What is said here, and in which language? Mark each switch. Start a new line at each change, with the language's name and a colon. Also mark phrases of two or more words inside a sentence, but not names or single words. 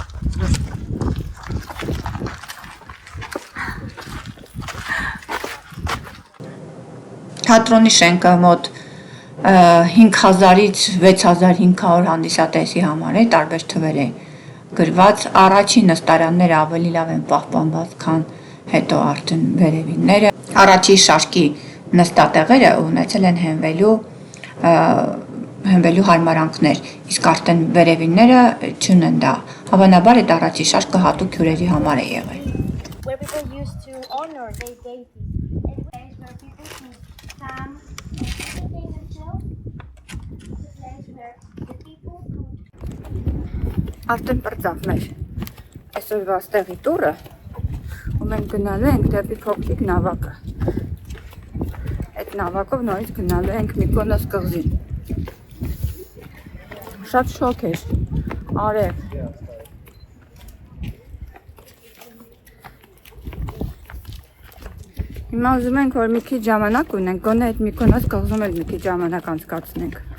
Armenian: Թատրոնի շենքը մոտ 5000-ից 6500 հանդիսատեսի համար է, տարբեր թվեր է գրված, առաջին նստարանները ավելի լավ են պահպանված, քան հետո արդեն վերևինները։ Առաջի շարքի նստատեղերը ունեցել են հենվելու հարմարանքներ, իսկ արդեն վերևինները չունեն դա։ Հավանաբար այդ առաջի շարքը հատուկ հյուրերի համար է եղել։
English: Where people used to honor their deities, and place where people could come and entertain themselves, the place where the people could.
Armenian: Արդեն պրծավ մեր այսօրվա ստեղի տուրը, ու մենք գնալու ենք դեպի փոքրիկ նավակը։ Այդ նավակով նորից գնալու ենք Միկոնոս կղզին։ Շատ շոկ էր, արև։ Հիմա ուզում ենք, որ մի քիչ ժամանակ ունենք, գոնե այդ Միկոնոս կղզում էլ մի քիչ ժամանակ անցկացնենք։